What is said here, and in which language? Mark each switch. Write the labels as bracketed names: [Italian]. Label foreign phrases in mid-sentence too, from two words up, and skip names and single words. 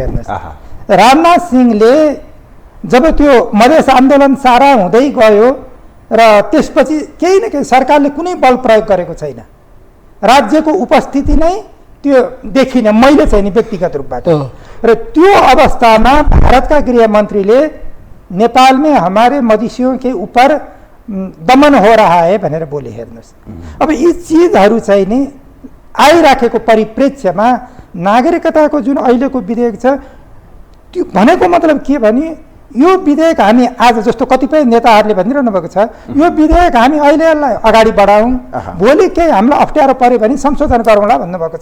[Nepali] हेर्नुहोस्, राजनाथ सिंहले जब त्यो मधेस आन्दोलन सारा हुँदै गयो र त्यसपछि केही न केही सरकारले कुनै बल प्रयोग गरेको छैन, राज्यको उपस्थिति नै त्यो देखिन मैले चाहिँ नि व्यक्तिगत रूपबाट। र त्यो अवस्थामा भारतका गृहमन्त्रीले [Hindi] नेपाल में हमारे मधेसियों के ऊपर दमन हो रहा है [Nepali] भनेर बोले। हेर्नुहोस्, अब यी चिजहरू चाहिँ नि आइराखेको परिप्रेक्ष्यमा नागरिकताको जुन अहिलेको विधेयक छ त्यो भनेको मतलब के भने यो विधेयक हामी आज जस्तो कतिपय नेताहरूले भनिरहनु भएको छ, यो विधेयक हामी अहिले यसलाई अगाडि बढाउँ, भोलि केही हामीलाई अप्ठ्यारो पर्यो भने संशोधन गरौँला भन्नुभएको छ।